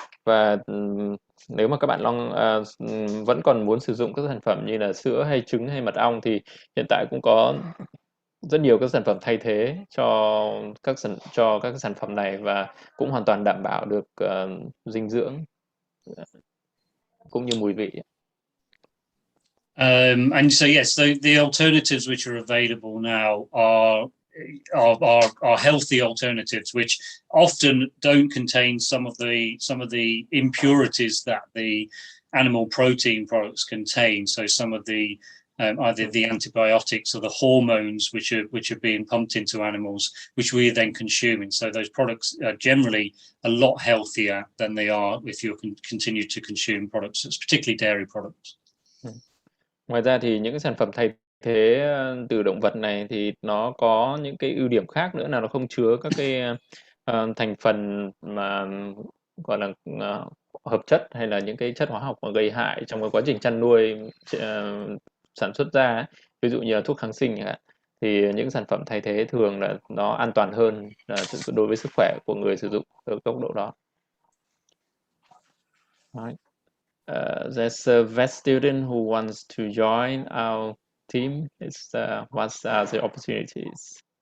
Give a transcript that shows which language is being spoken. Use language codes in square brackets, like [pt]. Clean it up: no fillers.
[vi] Và nếu mà các bạn vẫn còn muốn sử dụng các sản phẩm như là sữa hay trứng hay mật ong, thì hiện tại cũng có rất nhiều các sản phẩm thay thế cho các sản phẩm này, và cũng hoàn toàn đảm bảo được dinh dưỡng cũng như mùi vị. [en] And so yes, the alternatives which are available now are healthy alternatives, which often don't contain some of the impurities that the animal protein products contain. So some of the either the antibiotics or the hormones which are being pumped into animals, which we are then consuming. So those products are generally a lot healthier than they are if you continue to consume products, particularly dairy products. [vi] Ngoài ra thì những cái sản phẩm thay thế từ động vật này thì nó có những cái ưu điểm khác nữa, là nó không chứa các cái thành phần mà gọi là hợp chất hay là những cái chất hóa học mà gây hại trong cái quá trình chăn nuôi sản xuất ra ấy. Ví dụ như là thuốc kháng sinh chẳng hạn, thì những sản phẩm thay thế thường là nó an toàn hơn đối với sức khỏe của người sử dụng ở góc độ đó. [en] Right. There's a vet student who wants to join our team. What are the opportunities?